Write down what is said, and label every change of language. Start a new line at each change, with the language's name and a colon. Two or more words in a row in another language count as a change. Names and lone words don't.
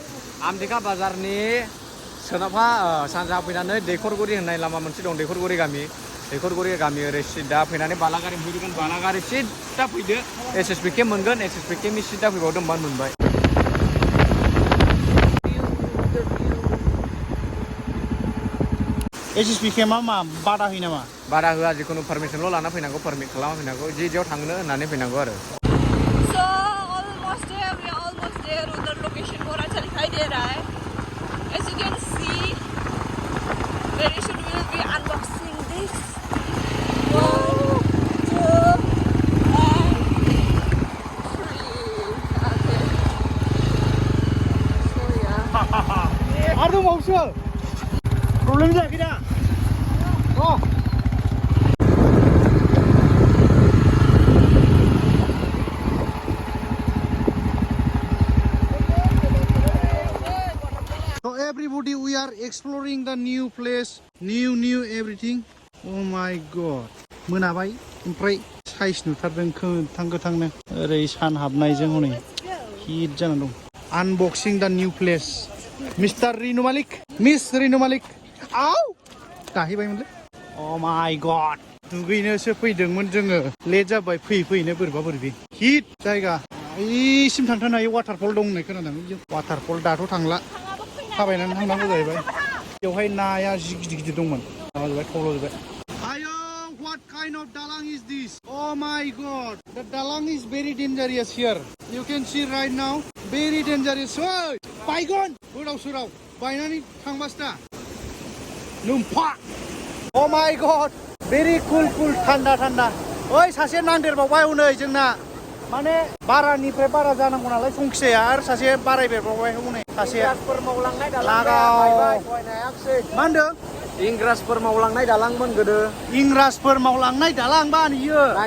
Bodo: आमथेखा बाजारनि सोनाबहा सानजा फैनानै दैखरगुरि होननाय लामा मोनसे दं दैखरगुरि गामि ओरै सिदा फैनानै बालागारि फैगोन बालागारि सिदा फैदो एसएसबि केम्प मोनगोन एसएसबि केम्पनि सिदा फैबावदों होनबानो मोनबाय एसएसबि केम्पआ मा बादा होयो नामा बादा होआ जिखुनु पारमिसनल' लाना फैनांगौ पारमिट खालामना फैनांगौ जेयाव थांनो होननानै फैनांगौ आरो
Hindi: उधर लोकेशन बहुत अच्छा दिखाई दे रहा है
English: as you can see very soon we will be unboxing this 1 2 and 3 okay so yeah
Bodo: आरो दंबावोसो प्रब्लेम जायाखै दा
English: So everybody we are exploring the new place new everything oh my god
Bodo: मोनाबाय ओमफ्राय साइज नुथारदों गोथांनो ओरै सान हाबनायजों हनै हिट जानानै दं
English: unboxing the new place Mr.
Bodo: Rinu Malik Miss Rinu Malik आव गाहैबायमोनलै
English: oh my god
Bodo: दुगैनोसो फैदोंमोन जोङो लेट जाबाय फैनो बोरैबा बोरैबि हिट जायगा ओइसिम थांथारनो हायो वाटारफल दं होननाय खोनादों वाटारफल दाथ' थांला थाबायनानै थांनांगौ जाहैबाय बेवहाय नाया जि गिदिर दंमोन माबाजोबबाय थब्ल'जोबबाय
English: आयो what kind of dalang is this oh my god the dalang is very dangerous here you can see right now very dangerous
Bodo: ओइ बायगोन गोदाव सोराव बायनानै थांबासो दा नोमफा
English: oh my god very cool
Bodo: थान्दा ओइ सासे नांदेरबावबाय हनै जोंना माने बारानिफ्राय बारा जानांगौ नालाय संखिजाया आरो सासे बारायदेरबावबाय हनै सासे इंराजफोर मावलांनाय मा होनदों इंराजफोर मावलांनाय दालांमोन गोदो इंराजफोर मावलांनाय दालां बा बियो